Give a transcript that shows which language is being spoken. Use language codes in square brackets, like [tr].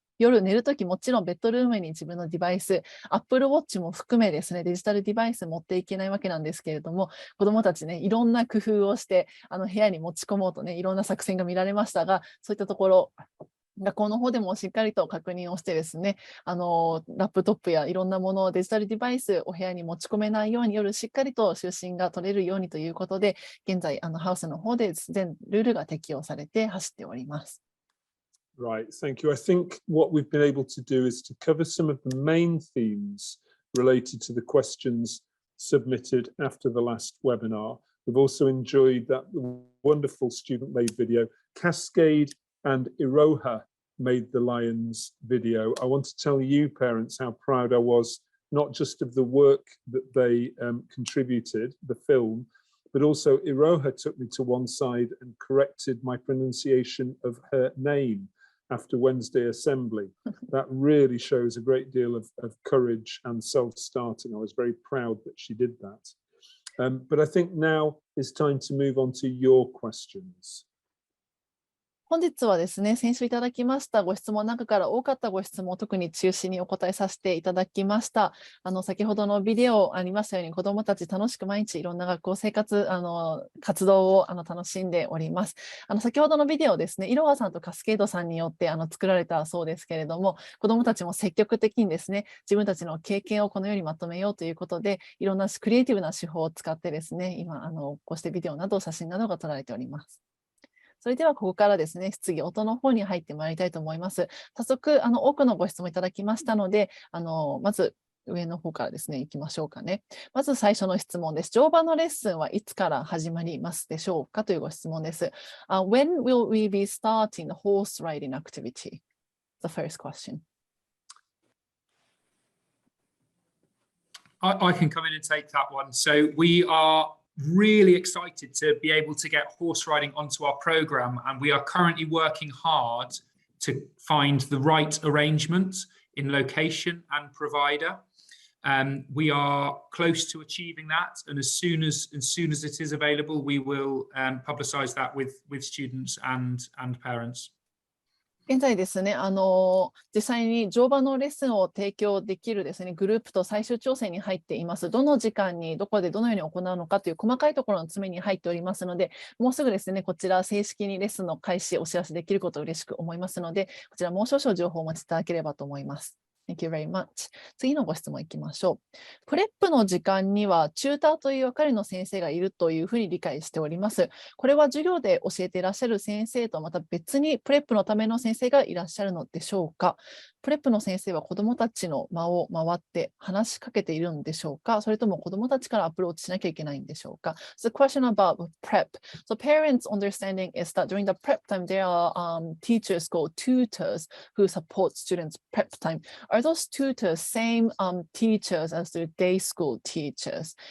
[ja] 夜寝るときもちろんベッドルームに自分のデバイス、Apple Watch も含めですね、デジタルデバイス持っていけないわけなんですけれども、子どもたちね、いろんな工夫をして部屋に持ち込もうとね、いろんな作戦が見られましたが、そういったところ、学校の方でもしっかりと確認をしてですね、ラップトップやいろんなもの、デジタルデバイスお部屋に持ち込めないように、夜しっかりと就寝が取れるようにということで、現在ハウスの方で全ルールが適用されて走っております。 [en] Right, thank you. I think what we've been able to do is to cover some of the main themes related to the questions submitted after the last webinar. We've also enjoyed that wonderful student-made video. Cascade and Iroha made the Lions video. I want to tell you parents how proud I was, not just of the work that they contributed, the film, but also Iroha took me to one side and corrected my pronunciation of her name after Wednesday assembly. That really shows a great deal of courage and self-starting. I was very proud that she did that. But I think now it's time to move on to your questions. [ja] 本日はですね、先週いただきましたご質問の中から多かったご質問を特に中心にお答えさせていただきました。先ほどのビデオありましたように、子どもたち楽しく毎日いろんな学校生活、活動を楽しんでおります。先ほどのビデオですね、いろはさんとカスケードさんによって作られたそうですけれども、子どもたちも積極的にですね、自分たちの経験をこのようにまとめようということで、いろんなクリエイティブな手法を使ってですね、今こうしてビデオなど写真などが撮られております。それではここからですね、質疑応答の方に入ってまいりたいと思います。早速多くのご質問いただきましたので、まず上の方からですね、いきましょうかね。まず最初の質問です。乗馬のレッスンはいつから始まりますでしょうかというご質問です。 [en] When will we be starting the horse riding activity? The first question. I can come in and take that one. So we are really excited to be able to get horse riding onto our program, and we are currently working hard to find the right arrangement in location and provider. We are close to achieving that, and as soon as it is available, we will publicize that with students and parents. [ja] 現在ですね、実際に乗馬のレッスンを提供できるですね、グループと最終調整に入っています。どの時間にどこでどのように行うのかという細かいところの詰めに入っておりますので、もうすぐですね、こちら正式にレッスンの開始お知らせできることを嬉しく思いますので、こちらもう少々情報をお待ちいただければと思います。 [en] Thank you very much. [ja] 次のご質問いきましょう。プレップの時間にはチューターという係の先生がいるというふうに理解しております。これは授業で教えていらっしゃる先生とまた別にプレップのための先生がいらっしゃるのでしょうか。プレップの先生は子どもたちの間を回って話しかけているんでしょうか、それとも子どもたちからアプローチしなきゃいけないんでしょうか。 [en] So the question about prep. So parents' understanding is that during the prep time there are teachers called tutors who support students' prep time. Are those tutors same teachers as the day school teachers?